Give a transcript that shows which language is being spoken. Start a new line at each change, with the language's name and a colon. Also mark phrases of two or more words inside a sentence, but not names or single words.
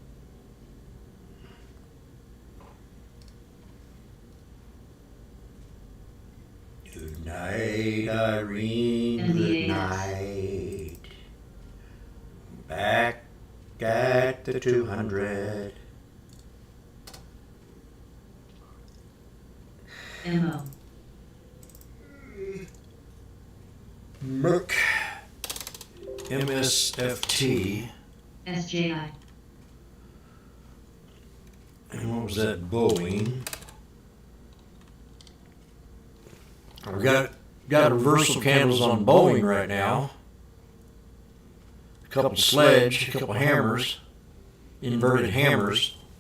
English: Good night, Irene. Good night. Back at the 200. MO. Merc. MSFT. SJI. And what was that? Boeing. We got reversal candles on Boeing right now. A couple sledge, a couple hammers, inverted hammers.